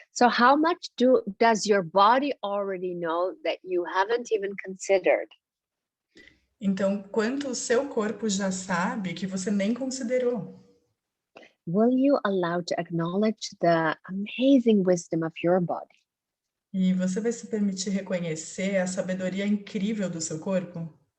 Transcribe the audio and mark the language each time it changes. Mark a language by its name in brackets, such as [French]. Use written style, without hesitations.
[English] So how much does your body already know that you haven't even considered? [Portuguese] Então, quanto o seu corpo já sabe que você nem considerou? [English] Will you allow to acknowledge the amazing wisdom of your body? [Portuguese] E você vai se permitir reconhecer a sabedoria incrível do seu corpo?